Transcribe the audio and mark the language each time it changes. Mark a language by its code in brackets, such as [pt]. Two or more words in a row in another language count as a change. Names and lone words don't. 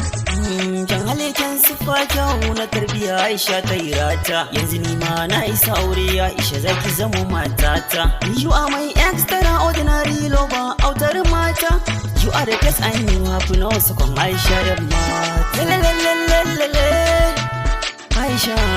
[ha] Mm, kyan halittar siffa kyau na tarbiyya Aisha ta yi rata. Yanzu ni ma na isa aure Aisha za ki zama matata. [en] You are my extraordinary lover, [ha] autar mata. [en] You are the best I know, have no second [ha] Aisha da mata. Lalalalalalala, Aisha.